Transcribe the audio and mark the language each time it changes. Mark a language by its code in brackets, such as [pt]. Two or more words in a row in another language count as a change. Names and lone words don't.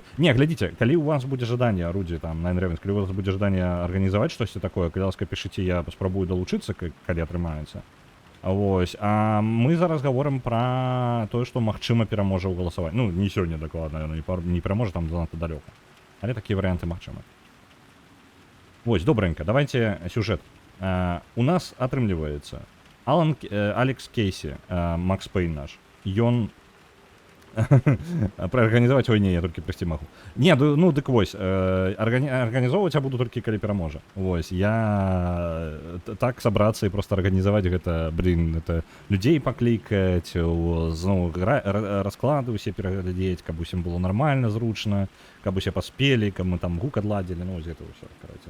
[be] Не, глядзіце, калі ў вас будзе жаданне, Руді, там, Nine Ravens, калі у вас будзе жаданне арганізаваць штосьці такое, калі ласка, пішыце, я паспрабую далучыцца, калі атрымаецца. Вось, а мы зараз гаворым пра тое, што магчыма пераможа ў галасаванні. Ну, не сёння дакладна, не пераможа там занадта далёка. Але такія варыянты магчымы. Вось, [uk] добренько, давайте сюжет. [be] У нас атрымліваецца Алекс Кейсі, Макс Пейн наш. Ён праарганізаваць, ой, не, я толькі прыйсці магу. Не, ну, дык вось, арганізоўваць я буду толькі калі пераможа. Вось, я так сабрацца і проста арганізаваць гэта, это людзей паклікаць, зноў расклады ўсе пераглядзець, каб усім было нармальна, зручна, каб усе паспелі, каб мы там гук адладзілі, ну, вось гэта ўсё, караце.